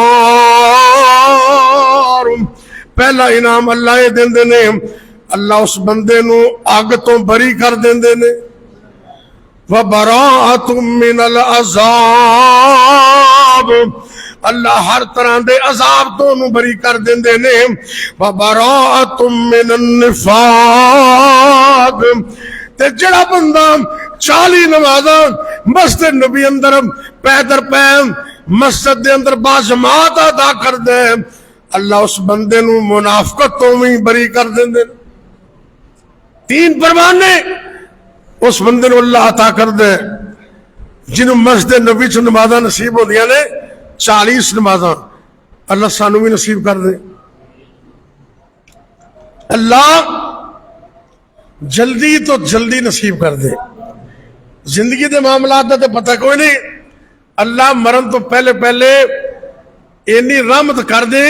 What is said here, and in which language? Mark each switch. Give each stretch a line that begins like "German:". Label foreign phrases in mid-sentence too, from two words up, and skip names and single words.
Punjabi: پہلا انعام اللہ یہ دیندے نے, اللہ اس بندے نو اگ تو بری کر دیندے نے.
Arabic: وبراءۃ من العذاب,
Punjabi: اللہ ہر طرح دے عذاب تو نو بری کر دیندے نے.
Arabic: وبراءۃ من النفاق,
Punjabi: تے جڑا بندہ 40 نمازاں مسجد نبی اندر پیدر پہ مسجد دے اندر باجماعت ادا کر دے اللہ اس بندے نو منافقت تو بھی بری کر دیندے. 3 پروانے اس بندے نو اللہ عطا کر دے جنہوں مسجد نبی چ نمازاں نصیب ہوندیاں نے 40 نمازاں. اللہ سانو بھی نصیب کر دے. اللہ جلدی تو جلدی نصیب کر دے. زندگی دے معاملات دا تے پتہ کوئی نہیں, اللہ مرن تو پہلے پہلے اینی رحمت کر دے.